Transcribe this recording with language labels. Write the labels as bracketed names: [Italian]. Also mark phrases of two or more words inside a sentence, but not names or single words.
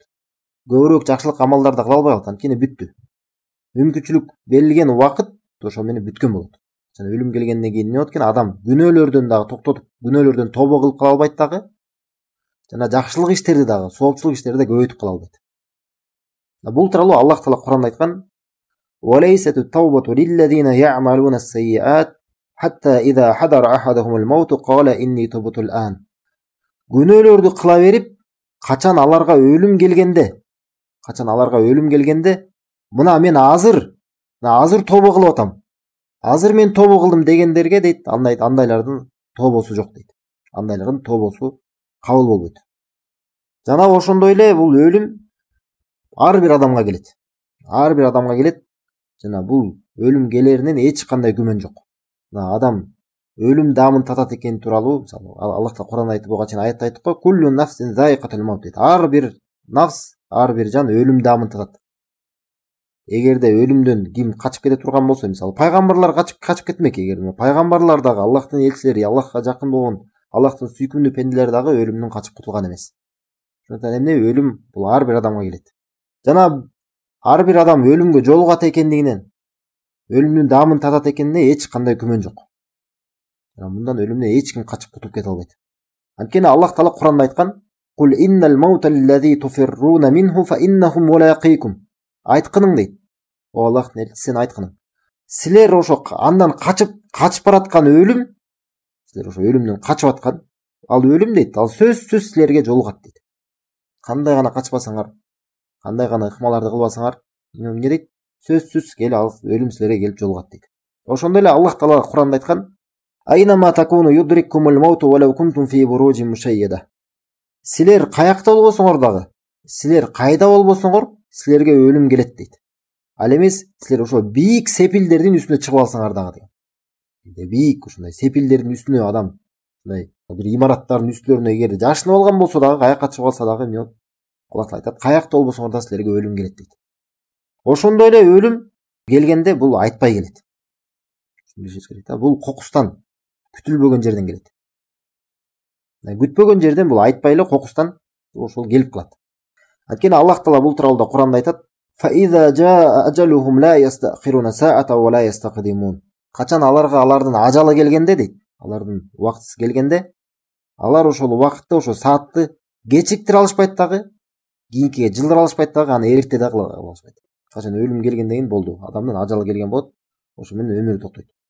[Kyrgyz] Көбүрөөк жакшылык амалдарды кыла албай калат, анткени бүттү. Мүмкүнчүлүк берилген убакыт ошо менен бүткөн болот. Жана өлүм келгенден кийин эмне болот экен? Адам күнөөлөрдөн дагы токтотуп, күнөөлөрдөн тобо кылып кала албайт дагы. Жана жакшылык иштерди дагы, соопчулук иштерди да көбөйтүп кала албайт. Бул тууралуу Аллах Таала Кур'анда айткан: [Arabic] "وليست التوبة للذين يعملون السيئات حتى إذا حضر أحدهم الموت قال إني تبت الآن." [Kyrgyz] Күнөөлөрдү кыла берип, качан аларга өлүм келгенде, мына мен азыр тобо кылып атам. Азыр мен тобо кылдым дегендерге дейт, андайлардын тобосу жок дейт. Андайлардын тобосу кабыл болбойт. Жана ошондой эле бул өлүм ар бир адамга келет. Жана бул өлүм келеринен эч кандай күмөн жок. Адам өлүм даамын татат экени тууралуу, мисалы, Аллах Таала Кур'анда айтып, буга чейин аятта айттык го: [Arabic] "كل نفس ذائقة الموت" дейт. [Kyrgyz] Ар бир нафс, ар бир жан өлүм даамын татат. эгерде өлүмдөн ким качып кете турган болсо, мисалы пайгамбарлар качып кетмек, эгерде пайгамбарлар дагы, Аллахтын элчилери, Аллахка жакын болгон, Аллахтын сүйкүмдүү пенделери дагы өлүмдөн качып кутулган эмес. Ошондуктан эмне өлүм бул ар бир адамга келет. Жана ар бир адам өлүмгө жолугат экендигинен, өлүмдүн даамын татат экенине эч кандай күмөн жок. Мындан өлүмдөн эч ким качып кутулуп кете албайт. Анткени Аллах Таала Куранда айткан: [Arabic] "قل إن الموت الذي تفرون منه فإنه ملاقيكم." [Kyrgyz] Айткының дейт. О Аллахтын элчиси, сен айткының. Силер ошо андан качып бараткан өлүм, силер ошо өлүмдөн качып аткан, ал өлүм дейт, ал сөзсүз силерге жолугат дейт. Кандай гана качпасаңар, кандай гана ыкмаларды кылбасаңар, эмне дейт? Сөзсүз ал өлүм силерге келип жолугат дейт. Ошондой эле Аллах Таала Куранда айткан: [Arabic] "أينما تكونوا يدرككم الموت ولو كنتم في بروج مشيدة." [Kyrgyz] Силер каякта болбосоңор дагы, силер кайда болбосоңор, силерге өлүм келет дейт. Ал эмес силер ошо бийик сепилдердин үстүнө чыгып алсаңар дагы дейт. Бийик ушундай сепилдердин үстүнө адам мындай бир имараттардын үстүлөрүнө эгерде жашынып алган болсо дагы, каякка чыгып алса дагы, Аллах айтат, каякта болбосоңор да силерге өлүм келет дейт. Ошондой эле өлүм келгенде бул айтпай келет. Билишиңиз керек да, бул кокустан, күтүлбөгөн жерден келет. Күтпөгөн жерден бул айтпай эле кокустан ошол келип калат. Анткени Аллах Таала бул тууралуу да Куранда айтат: [Arabic] "فإذا جاء أجلهم لا يستأخرون ساعة ولا يستقدمون." [Kyrgyz] Качан алардын ажалы келгенде дейт, алардын убактысы келгенде, алар ошол убакытты, ошол саатты кечиктире алышпайт дагы, кийинкиге жылдыра алышпайт дагы, аны эрте да кыла алышпайт. Качан өлүм келгенден кийин болду, адамдын ажалы келген болот, ошо менен өмүрү токтойт.